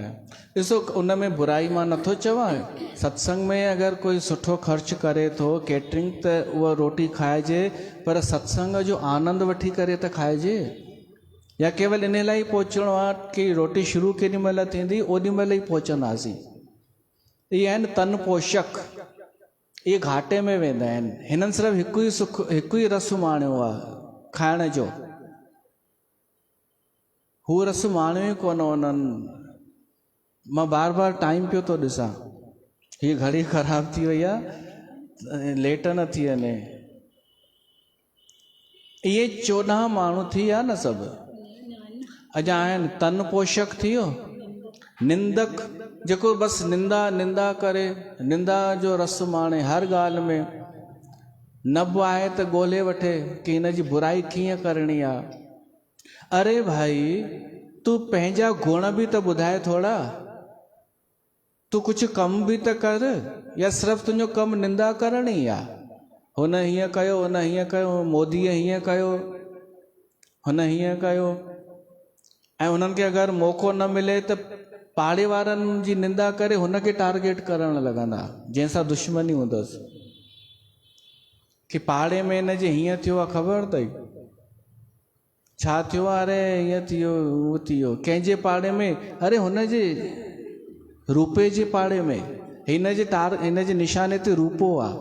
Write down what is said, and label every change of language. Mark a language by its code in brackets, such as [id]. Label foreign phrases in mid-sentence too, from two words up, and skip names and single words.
[sd] ॾिसो, उन में बुराई मां नथो चवां। सत्संग में अगरि कोई सुठो ख़र्च करे थो कैटरिंग, त उहा रोटी खाइजे, पर सत्संग जो आनंद वठी करे त खाइजे। या केवल इन लाइ पहुचणो आहे कि रोटी शुरू केॾी महिल थींदी, ओॾी महिल ई पहुचंदासीं। इहे आहिनि तन पोषक, इहे घाटे में वेंदा आहिनि। हिननि सिर्फ़ु हिकु ई रस माणियो आहे खाइण जो, हू रस माणियो ई कोन उन्हनि। मां बार बार टाइम पियो थो ॾिसां, हीअ घड़ी ख़राब थी वई आहे, लेट न थी वञे। इहे 14 माण्हू थी विया न सभु, अञा आहिनि। तन पोषक थी वियो, निंदक, जेको बसि निंदा करे, निंदा जो रस माणे हर ॻाल्हि में। नब आहे त ॻोल्हे वठे कि हिन जी बुराई कीअं करणी आहे। अरे भाई तू पंहिंजा गुण बि त ॿुधाए थोड़ा, तू [hi] कुछ कम भी [sd] त कर, या सिर्फ़ तुंहिंजो कम निंदा करणी आहे। हुन हीअं कयो, हुन हीअं कयो, मोदीअ हीअं कयो, हुन हीअं कयो, ऐं उन्हनि खे अगरि मौक़ो न मिले त पाड़े वारनि जी निंदा करे हुनखे टारगेट करणु लॻंदा, जंहिंसां दुश्मनी हूंदसि कि पाड़े में हिन जे हीअं थियो आहे, ख़बर अथई छा थियो आहे, अरे हीअं थियो उहो थियो, कंहिंजे पाड़े में, अरे हुन जे रूपे जे पाड़े में, हिन जे निशाने ते रूपो आहे।